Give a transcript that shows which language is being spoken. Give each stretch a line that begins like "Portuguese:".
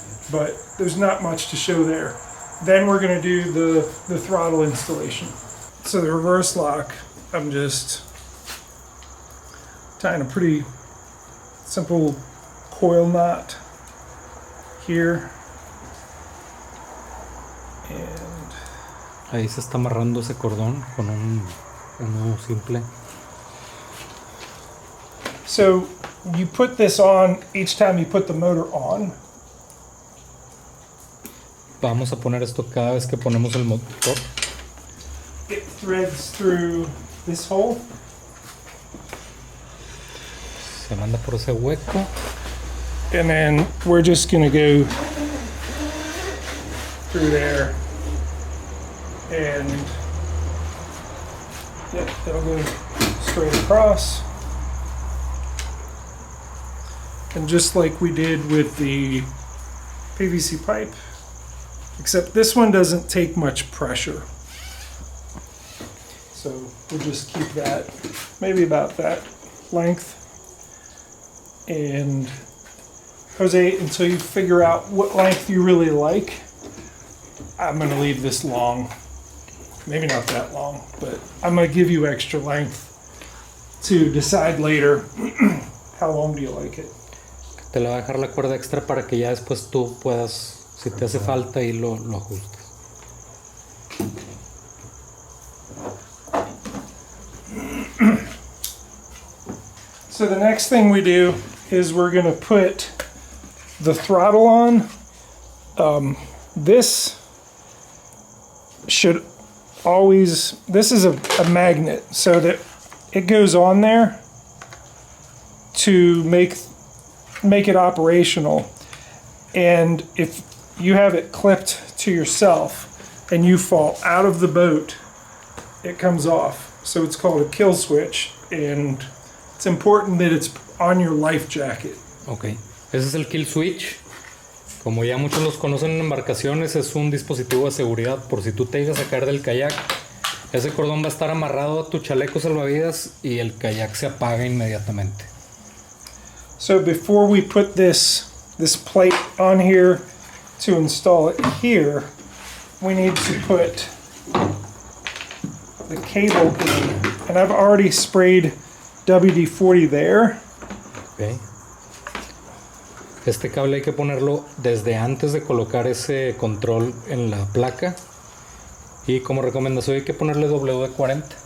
English: But there's not much to show there. Then we're going to do the throttle installation. So the reverse lock, I'm just tying a pretty simple coil knot here. And
Spanish: Ahí se está amarrando ese cordón con un nudo simple.
English: So you put this on each time you put the motor on.
Spanish: Vamos a poner esto cada vez que ponemos el motor.
English: It threads through this hole.
Spanish: Se manda por ese hueco.
English: And then we're just gonna go through there. And yep, it'll go straight across. And just like we did with the PVC pipe, except this one doesn't take much pressure. So we'll just keep that maybe about that length. And Jose, until you figure out what length you really like, I'm gonna leave this long. Maybe not that long, but I'm gonna give you extra length to decide later how long do you like it.
Spanish: Te le voy a dejar la cuerda extra para que ya después tú puedas, si te hace falta, y lo ajustes.
English: So the next thing we do is we're gonna put the throttle on. This should always, this is a magnet so that it goes on there to make it operational. And if you have it clipped to yourself and you fall out of the boat, it comes off. So it's called a kill switch, and it's important that it's on your life jacket.
Spanish: Ok, ese es el kill switch. Como ya muchos los conocen en embarcaciones, es un dispositivo de seguridad. Por si tú te llegas a caer del kayak, ese cordón va a estar amarrado a tu chaleco salvavidas y el kayak se apaga inmediatamente.
English: So before we put this plate on here to install it here, we need to put the cable in. And I've already sprayed WD-40 there. Okay.
Spanish: Este cable hay que ponerlo desde antes de colocar ese control en la placa. Y como recomendación hay que ponerle WD-40.